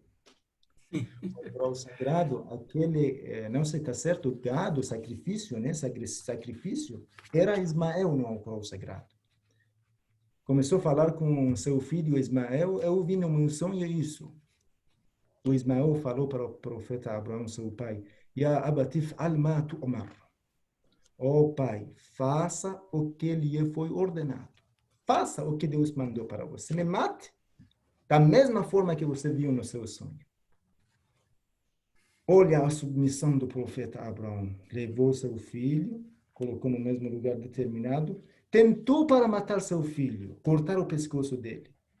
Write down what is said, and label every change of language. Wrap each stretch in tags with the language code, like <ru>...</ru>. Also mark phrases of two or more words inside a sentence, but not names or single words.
<pt>No Alcorão Sagrado, aquele, não sei se está certo, gado, sacrifício, né? Sacrifício, era Ismael no Alcorão Sagrado. Começou a falar com seu filho Ismael, eu vi no meu sonho isso. O Ismael falou para o profeta Abraão, seu pai:</pt> <ar>يا أبت افعل ما تؤمر.</ar> <pt>Oh, pai, faça o que lhe foi ordenado. Faça o que Deus mandou para você. Me mate da mesma forma que você viu no seu sonho. Olha a submissão do profeta Abraão. Levou seu filho, colocou no mesmo lugar determinado, tentou para matar seu filho, cortar o pescoço dele.</pt>